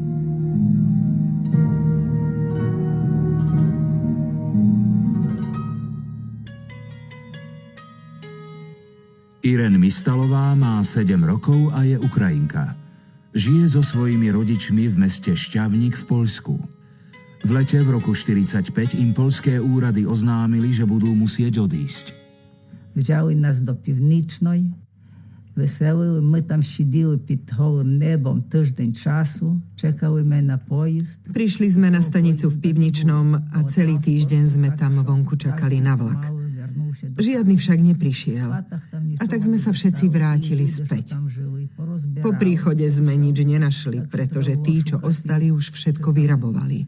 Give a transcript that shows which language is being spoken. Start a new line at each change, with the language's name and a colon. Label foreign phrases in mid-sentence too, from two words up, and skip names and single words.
Slovak: Irén Mistalová má 7 rokov a je Ukrajinka. Žije so svojimi rodičmi v meste Šťavnik v Poľsku. V lete v roku 1945 im poľské úrady oznámili, že budú musieť odísť.
Ukrainian: Взяли нас до Північної, веселили, ми там сиділи під голим небом тиждень часу, чекали сме на поїзд.
Slovak: Prišli sme na stanicu v Pivničnom a celý týždeň sme tam vonku čakali na vlak. Žiadny však neprišiel. A tak sme sa všetci vrátili späť. Po príchode sme nič nenašli, pretože tí, čo ostali, už všetko vyrabovali.